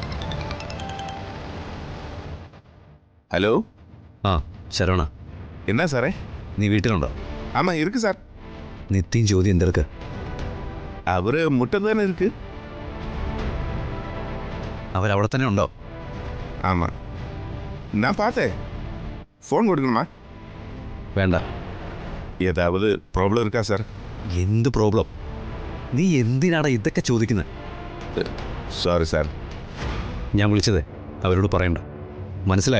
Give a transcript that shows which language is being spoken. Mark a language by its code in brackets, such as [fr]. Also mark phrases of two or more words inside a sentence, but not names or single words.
[ta] ஹலோ. [ml] ആ ശരവണ, [ta] என்ன சாரே? [ml] നീ വീട്ടിലുണ്ടോ? [ta] ஆமாம் இருக்கு சார். [ml] നിത്യം ചോദ്യം എന്തെടുക്ക? [ta] அவர் முட்டை தானே இருக்கு. [ml] അവരവിടെ തന്നെ ഉണ്ടോ? [ta] ஆமாம், நான் பார்த்தேன். ஃபோன் கொடுக்கணுமா? [ml] വേണ്ട. [ta] ஏதாவது ப்ராப்ளம் இருக்கா சார்? [ml] എന്ത് പ്രോബ്ലം? നീ എന്തിനാടാ ഇതൊക്കെ ചോദിക്കുന്നത്? [ta] சாரி சார். [ml] ഞാൻ വിളിച്ചതേ അവരോട് പറയണ്ട, മനസ്സിലായോ?